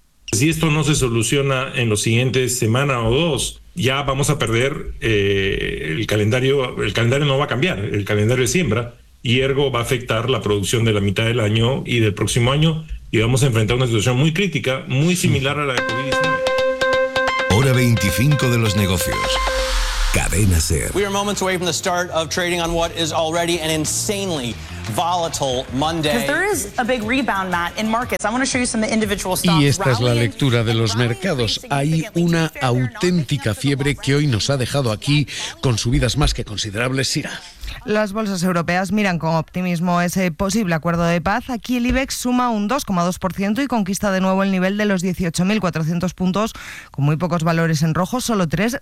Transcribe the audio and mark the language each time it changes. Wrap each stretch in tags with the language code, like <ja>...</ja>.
<es>Si esto no se soluciona en los siguientes semana o dos, ya vamos a perder el calendario no va a cambiar, el calendario de siembra, y ergo va a afectar la producción de la mitad del año y del próximo año, y vamos a enfrentar una situación muy crítica, muy similar a la de COVID-19. Hora 25 de los negocios. Cadena Ser.</es> <en>We are moments away from the start of trading on what is already an insanely volatile Monday. Because there is a big rebound, Matt, in markets. I want to show you some individual stocks.</en> <es>Y esta es la lectura de los mercados. Hay una auténtica fiebre que hoy nos ha dejado aquí con subidas más que considerables, Sira. Las bolsas europeas miran con optimismo ese posible acuerdo de paz. Aquí el IBEX suma un 2,2% y conquista de nuevo el nivel de los 18.400 puntos, con muy pocos valores en rojo, solo tres.</es>